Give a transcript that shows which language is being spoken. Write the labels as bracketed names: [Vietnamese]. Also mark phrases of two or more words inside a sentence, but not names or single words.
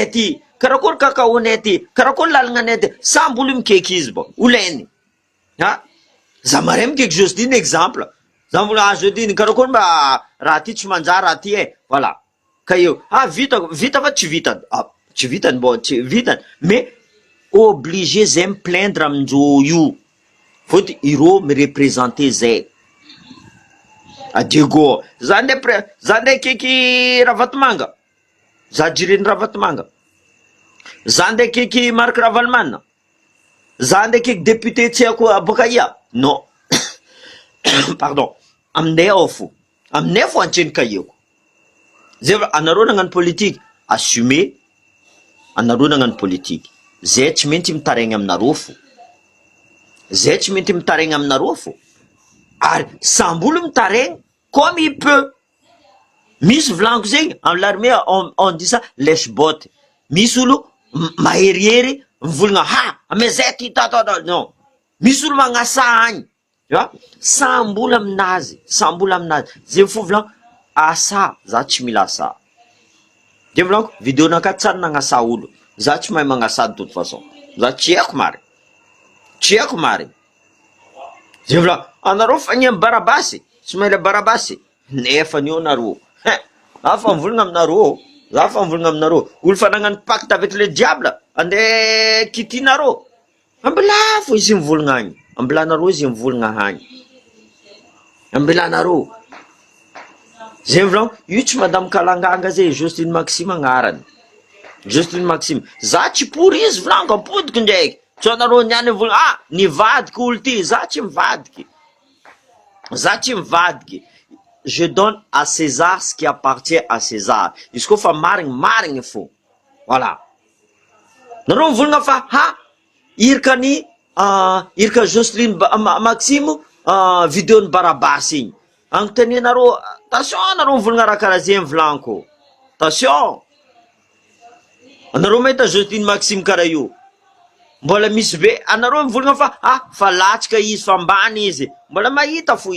[Malagasy] ty karakory kakaonay ty karakory lalagnanay ty samby olo mikeky izy bo olainy za maray mikeky Jocelyne exemple za mbola Jocelyne karakory mba raha ty tsy manjary raha ty voilà ka eo vita fa tsy vitany tsy vitany bo tsy vitany [French] mais obligé [Malagasy] zay miplaindre aminjo io fôty ireo mirepresente zay Diego za nday keky Ravatomanga za jireny Ravatomanga za nday keky Marc Ravalomanina za nday keky député tsy haiko boka ia [French] non pardon [Malagasy] aminay ao fo aminay fo antseny kaieko zay anareo nagnano [French] politique assumer [Malagasy] anareo nagnano politique zay tsy maintsy mitaregny aminareo fo zay tsy maintsy mitaregny aminareo fo ary samby olo mitaregny [French] comme il peut [Malagasy] misy volaniko zegny [French] en l'armée on dit ça lèche-botte [Malagasy] misy olo maherihery mivolagna ame zay ty non misy olo magnasa agny samby olo aminazy zay fo volaniko asa za tsy mila asa de volaniko vidéo nakaty tsara nagnasa olo za tsy mahay magnasa [French] de toute façon [Malagasy] za tsy haiko mary zay vola anareo fagnia barabasy tsy mahay le barabasy nefa io nareo za fa mivolagna aminareo olo fa nagnano [French] pacte avec le diable [Malagasy] ande kitinareo ambila fo izy mivolagna agny ambilanareo izy mivolagna agny ambilanareo zay volaniko io tsy madame Kalanganga zay Jocelyne Maxime agnarany Jocelyne Maxime za tsy pour izy volaniko apodiky ndraiky tsy anareo niany mivolagna nivadiky olo ty za tsy mivadiky [French] je donne à César ce qui appartient à César [Malagasy] izy koa fa marigny fo voilà nareo mivolagna fa irka Jocelyne Maxime vidéony barabasy igny agnotanenareo attention nareo mivolagna raha karaha zay volaniko attention anareo mahita Jocelyne Maxime karaha io mbola misy be anareo mivolagna fa latsika izy fa ambany izy mbola mahita